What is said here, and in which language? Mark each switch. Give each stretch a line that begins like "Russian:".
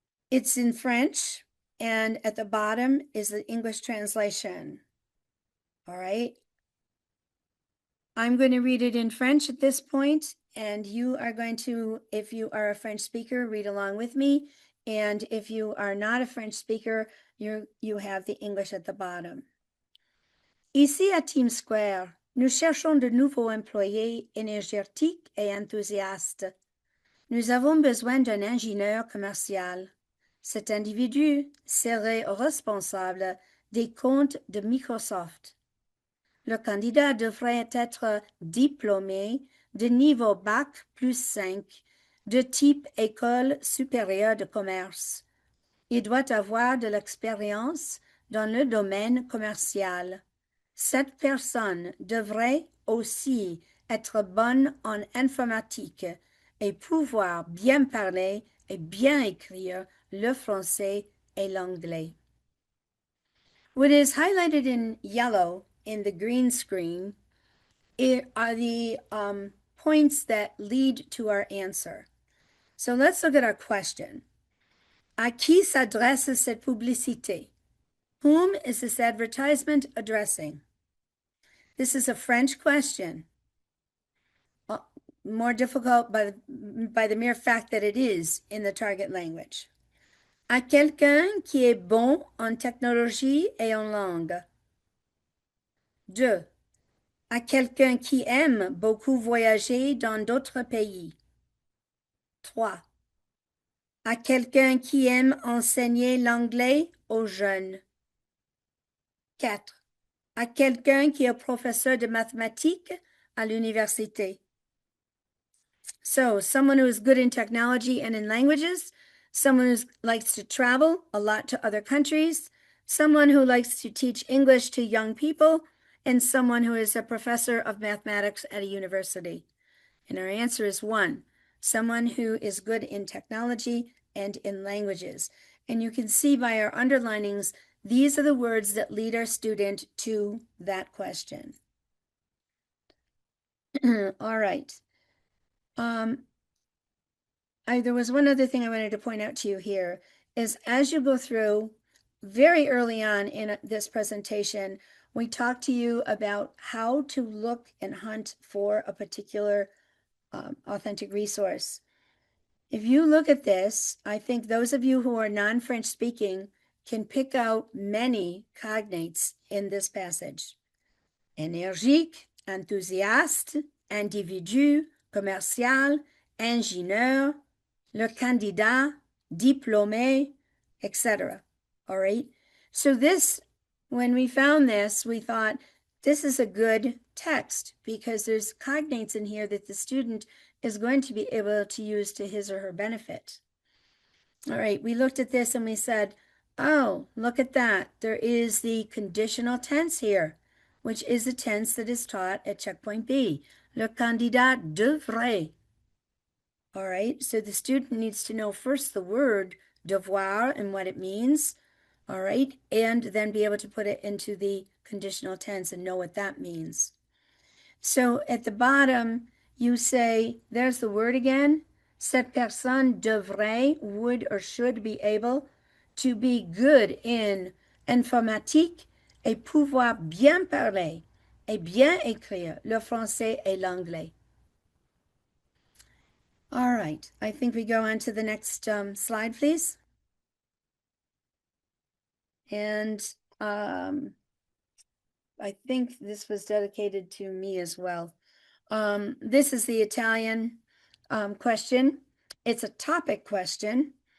English: It's in French, and at the bottom is the English translation. All right. I'm going to read it in French at this point, and you are going to, if you are a French speaker, read along with me. And if you are not a French speaker, you have the English at the bottom.
French: Ici à Team Square, nous cherchons de nouveaux employés énergétiques et enthousiastes. Nous avons besoin d'un ingénieur commercial. Cet individu serait responsable des comptes de Microsoft. Le candidat devrait être diplômé de niveau Bac plus 5 de type École supérieure de commerce. Il doit avoir de l'expérience dans le domaine commercial. Cette personne devrait aussi être bonne en informatique et pouvoir bien parler et bien écrire le français et l'anglais.
English: What is highlighted in yellow in the green screen are the points that lead to our answer. So let's look at our question.
French: À qui s'adresse cette publicité?
English: Whom is this advertisement addressing? This is a French question. more difficult by the mere fact that it is in the target language.
French: À quelqu'un qui est bon en technologie et en langue. 2. À quelqu'un qui aime beaucoup voyager dans d'autres pays. 3. À quelqu'un qui aime enseigner l'anglais aux jeunes. 4. À quelqu'un qui est professeur de mathématiques à l'université.
English: So, someone who is good in technology and in languages, someone who likes to travel a lot to other countries, someone who likes to teach English to young people, and someone who is a professor of mathematics at a university. And our answer is 1, someone who is good in technology and in languages. And you can see by our underlinings, these are the words that lead our student to that question. All right. There was one other thing I wanted to point out to you here is as you go through very early on in this presentation, we talked to you about how to look and hunt for a particular authentic resource. If you look at this, I think those of you who are non-French speaking can pick out many cognates in this passage.
French: Énergique, enthousiaste, individu, commercial, ingénieur, le candidat, diplômé, etc.
English: All right. So this, when we found this, we thought this is a good text because there's cognates in here that the student is going to be able to use to his or her benefit. All right. We looked at this and we said, oh, look at that. There is the conditional tense here, which is the tense that is taught at checkpoint B.
French: Le candidat devrait.
English: All right, so the student needs to know first the word devoir and what it means, all right, and then be able to put it into the conditional tense and know what that means. So at the bottom, you say, there's the word again,
French: cette personne devrait,
English: would or should be able to be good in informatique
French: et pouvoir bien parler et bien écrire le français et l'anglais.
English: All right, I think we go on to the next slide, please. And I think this was dedicated to me as well. This is the Italian question. It's a topic question.